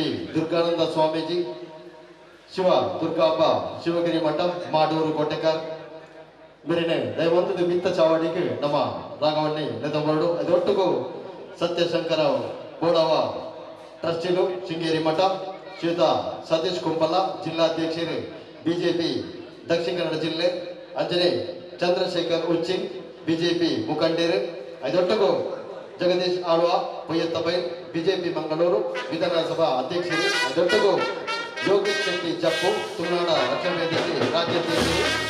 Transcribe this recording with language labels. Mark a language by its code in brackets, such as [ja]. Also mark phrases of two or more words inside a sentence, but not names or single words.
[tcy] ದುರ್ಗಾನಂದ ಸ್ವಾಮೀಜಿ ಶಿವ ದುರ್ಗಾಂಬ ಶಿವಗಿರಿ ಮಠ ಮಾಡೂರು ಕೋಟೆಕಾರ್ ಮೇರಿನ ದಯವಂತದ ಮಿತ್ತ ಚಾವಡಿಗೆ ನಮ್ಮ ರಾಘವಣ್ಣಿ ನೆದಬರಡು ಅದೊಟ್ಟಿಗೂ ಸತ್ಯಶಂಕರ ಬೋಡವ ಟ್ರಸ್ಟಿಲು ಶೃಂಗೇರಿ ಮಠ ಶ್ರೀಯುತ ಸತೀಶ್ ಕುಂಪಲ ಜಿಲ್ಲಾಧ್ಯಕ್ಷರು ಬಿಜೆಪಿ ದಕ್ಷಿಣ ಕನ್ನಡ ಜಿಲ್ಲೆ ಅಂಜನೆ ಚಂದ್ರಶೇಖರ್ ಉಚ್ಚಿ ಬಿಜೆಪಿ ಮುಖಂಡರು ಅದೊಟ್ಟಿಗೂ ಜಗದೀಶ್ ಆಳ್ವ ಪೊಯ್ಯತ್ತಬೈಲ್ ಬಿಜೆಪಿ ಮಂಗಳೂರು ವಿಧಾನಸಭಾ ಅಧ್ಯಕ್ಷರು ಅದೊಟ್ಟಿಗೂ ಯೋಗೇಶ್ ಶೆಟ್ಟಿ ಜಪ್ಪು ತುಳುನಾಡ ರಕ್ಷಣಾ ವೇದಿಕೆ ರಾಜ್ಯಾಧ್ಯಕ್ಷರು